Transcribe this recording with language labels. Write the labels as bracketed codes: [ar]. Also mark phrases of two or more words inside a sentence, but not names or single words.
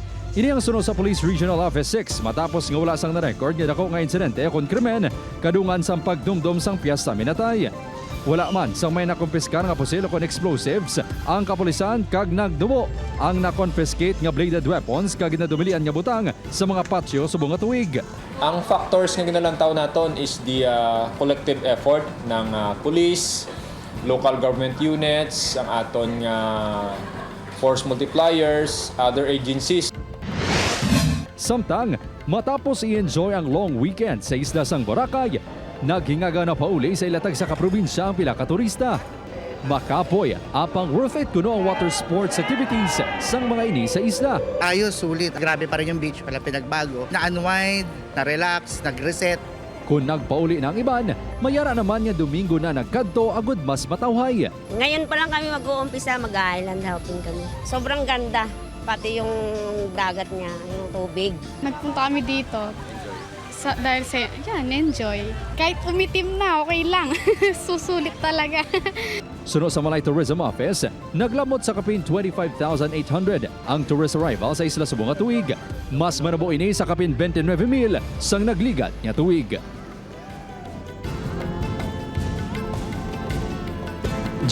[hil] Ini ang sunod sa Police Regional Office 6 matapos nga wala sang na-record nga dako nga insidente kon krimen kadungan sang pagdumdum sang Piesta Minatay. Wala man sang may nakumpiskar nga pusil kon explosives ang kapulisan kag nagdumo ang na-confiscate nga [en] bladed weapons [hil] kag nadumilian nga butang sa mga patio subong nga tuig. Ang factors nga ginalantaw naton [en] is the collective effort ng police, local government units, [hil] ang aton nga [en] force multipliers, other agencies. [hil] Samtang matapos i-enjoy ang [en] long weekend [hil] sa isla sang Boracay, naghingaga na pauli sa ilatag sa kaprobinsya ang pila ka turista. Makapoy, apang [en] worth it [hil] kuno ang [en] water sports activities [hil] sang mga ini sa isla. [tl] Ayos, sulit. Grabe pa rin yung beach, pala pinagbago. Na-unwind, na-relax, nag-reset. [hil] Kung nagpauli ng iban, mayara naman nga Domingo na nagkadto agud mas matawhay. [tl] Ngayon pa lang kami mag-uumpisa, mag-island hopping kami. Sobrang ganda, pati yung dagat niya, yung tubig. Nagpunta kami dito dahil sa, enjoy. Kahit umitim na, okay lang. Susulit talaga. [hil] Suno sa Malay Tourism Office, naglamot sa kapin 25,800 ang tourist arrival sa isla subong nga tuig. Mas manabo ini sa kapin 29,000 sang nagligat nga tuig.